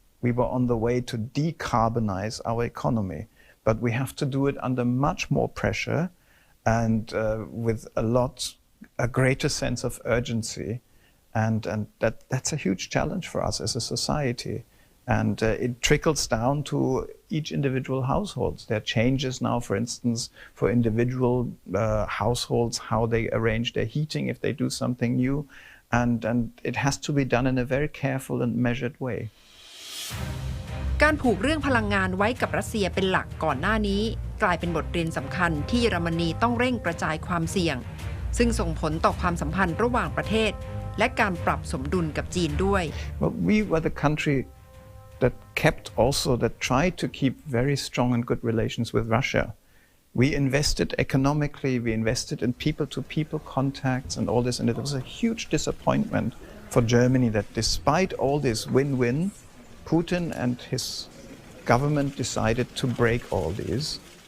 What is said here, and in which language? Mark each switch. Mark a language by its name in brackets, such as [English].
[English] We were on the way to decarbonize our economy, but we have to do it under much more pressure and with a greater sense of urgency, and that's a huge challenge for us as a society, and it trickles down to each individual households. There are changes now, for instance, for individual households, how they arrange their heating if they do something new, and it has to be done in a very careful and measured way. [Thai] การผูกเรื่องพลังงานไว้กับรัสเซียเป็นหลักก่อนหน้านี้กลายเป็นบทเรียนสำคัญที่เยอรมนีต้องเร่งกระจายความเสี่ยงซึ่งส่งผลต่อความสัมพันธ์ระหว่างประเทศและการปรับสมดุลกับจีนด้วย [English] Well, we were the country that tried to keep very strong and good relations with Russia. We invested economically, we invested in people-to-people contacts and all this, and it was a huge disappointment for Germany that despite all this win-win, Putin and his government decided to break all these.